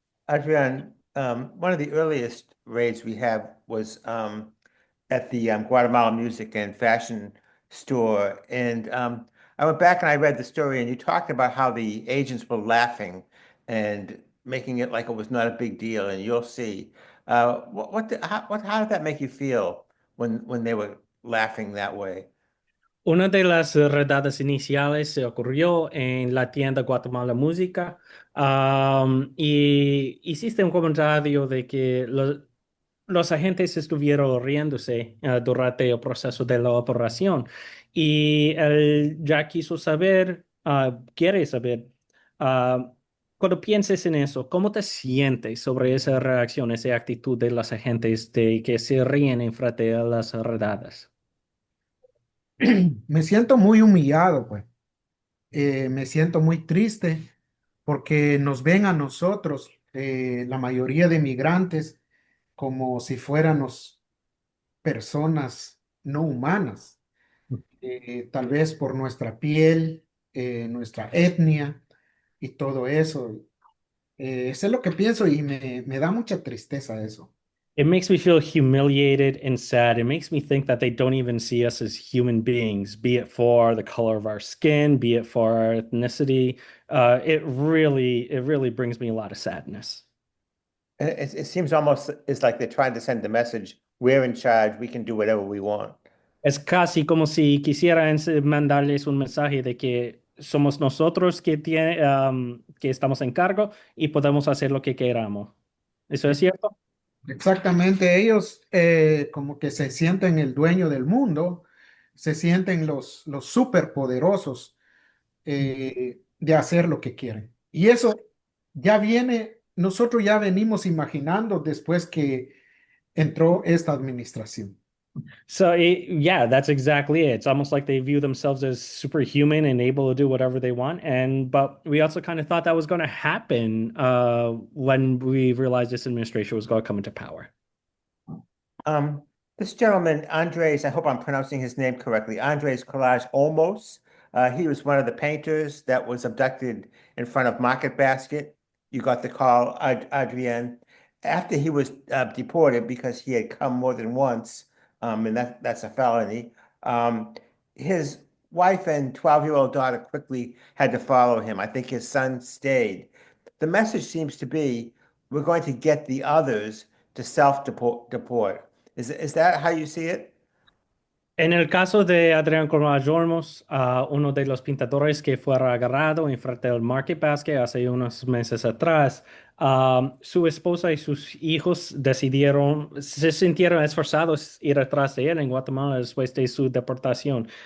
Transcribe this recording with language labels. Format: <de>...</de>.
<en>Adrian, one of the earliest raids we have was at the Guatemala Music and Fashion Store. And I went back and I read the story, and you talked about how the agents were laughing and making it like it was not a big deal. And you'll see. How did that make you feel when they were laughing that way?</en> <es>Una de las redadas iniciales se ocurrió en la tienda Guatemala Música, y hiciste un comentario de que los agentes estuvieron riéndose durante el proceso de la operación, y él ya quiso saber, quiere saber, ah, cuando pienses en eso, ¿cómo te sientes sobre esa reacción, esa actitud de los agentes de que se ríen en frente a las redadas? Me siento muy humillado, pues. Me siento muy triste porque nos ven a nosotros, la mayoría de migrantes, como si fuéramos personas no humanas, tal vez por nuestra piel, nuestra etnia y todo eso. Eso es lo que pienso y me da mucha tristeza eso.</es> <en>It makes me feel humiliated and sad. It makes me think that they don't even see us as human beings, be it for the color of our skin, be it for our ethnicity. It really brings me a lot of sadness. It seems almost it's like they're trying to send the message, we're in charge, we can do whatever we want.</en> <es>Es casi como si quisieran mandarles un mensaje de que somos nosotros que estamos en cargo y podemos hacer lo que queramos. ¿Eso es cierto? Exactamente, ellos como que se sienten el dueño del mundo, se sienten los superpoderosos de hacer lo que quieren. Y eso ya viene, nosotros ya venimos imaginando después que entró esta administración.</es> <en>So yeah, that's exactly it. It's almost like they view themselves as superhuman and able to do whatever they want. But we also kind of thought that was going to happen when we realized this administration was going to come into power. This gentleman, Andres, I hope I'm pronouncing his name correctly, Andres Collage Olmos. He was one of the painters that was abducted in front of Market Basket. You got the call, Adrian, after he was deported because he had come more than once, and that's a felony. His wife and 12-year-old daughter quickly had to follow him. I think his son stayed. The message seems to be, we're going to get the others to self-deport. Is that how you see it?</en> <es>En el caso de Adrián Colmar Olmos, uno de los pintadores que fue agarrado en frente del Market Basket hace unos meses atrás, su esposa y sus hijos se sintieron esforzados ir atrás de él en Guatemala después de su deportación.</es>